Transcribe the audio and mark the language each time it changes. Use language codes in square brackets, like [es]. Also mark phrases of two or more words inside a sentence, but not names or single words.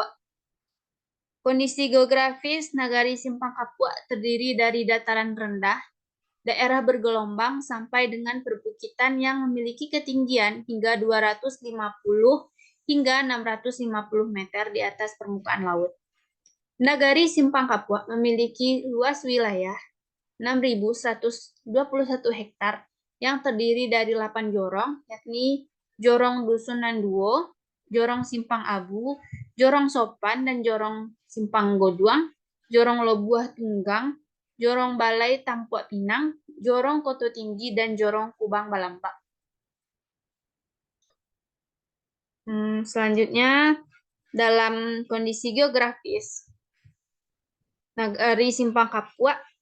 [id] Kondisi geografis Nagari Simpang Kapua terdiri dari dataran rendah, daerah bergelombang sampai dengan perbukitan yang memiliki ketinggian hingga 250 hingga 650 meter di atas permukaan laut. Nagari Simpang Kapua memiliki luas wilayah 6.121 hektar yang terdiri dari 8 jorong, yakni Jorong Dusun Nanduo, Jorong Simpang Abu, Jorong Sopan, dan Jorong Simpang Goduang, Jorong Lobuah Tunggang, Jorong Balai Tampuak Pinang, Jorong Koto Tinggi, dan Jorong Kubang Balambak. Selanjutnya, dalam kondisi geografis, Nagari Simpang Kapua